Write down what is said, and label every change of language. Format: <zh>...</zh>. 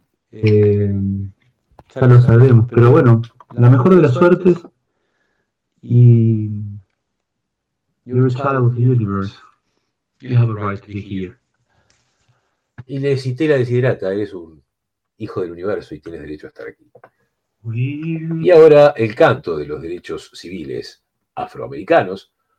<es>Ya lo sabemos, pero bueno, la mejor de las suertes y...</es> <en>You're a child of the universe. You have a right to be here.</en> <es>Y le cité la desiderata, eres un hijo del universo y tienes derecho a estar aquí. Y ahora el canto de los derechos civiles afroamericanos.</es>